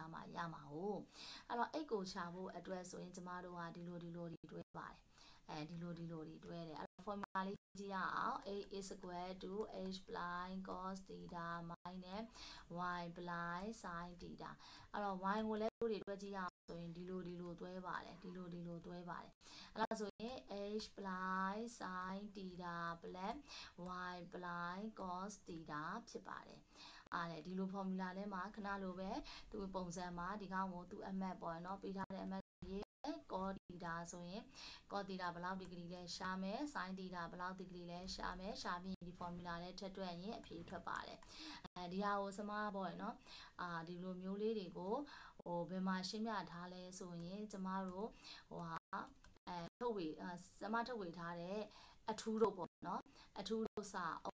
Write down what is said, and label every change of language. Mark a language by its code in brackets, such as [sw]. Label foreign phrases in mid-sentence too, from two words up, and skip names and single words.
[my] ထားမှရမှာဟုတ်အဲ့တော့ x ကိုရှာဖို့အတွက်ဆိုရင်ကျမတို့ကဒီလိုတွဲပါတယ်ဒီလိုတွဲတယ်အဲ့တော့ formula လေးကြည့်ရအောင် [en] a is equal to h prime cos theta minus y prime sin [my] theta အဲ့တော့ y ကိုလည်းတို့တွေတွဲကြည့်ရအောင်ဆိုရင်ဒီလိုတွဲပါတယ်ဒီလိုတွဲပါတယ်အဲ့ဒါဆိုရင် [en] h prime sin theta plus y prime cos [my] theta ဖြစ်ပါတယ်ဒီလို formula ထဲမှာခဏလိုပဲသူပုံစံမှာဒီကောင်ကိုသူအမှတ်ပေါ့နော်ပေးထားတဲ့အမှတ်ရေး [en] cos theta [my] ဆိုရင် [en] cos theta [my] ဘယ်လောက်ဒီဂရီလဲရှာမယ် [en] sin theta [my] ဘယ်လောက်ဒီဂရီလဲရှာမယ်ရှာပြီးဒီ formula နဲ့ထပ်တွက်ရင်အဖြေထွက်ပါတယ်ဒီဟာကိုစမပေါ့နော်ဒီလိုမျိုးလေးတွေကိုဘယ်မှာရှင်းပြထားလဲဆိုရင်ကျမတို့ထုတ်ဝေစမထုတ်ဝေထားတဲ့အထူးတို့ပေါ့နော်အထူးတို့စာ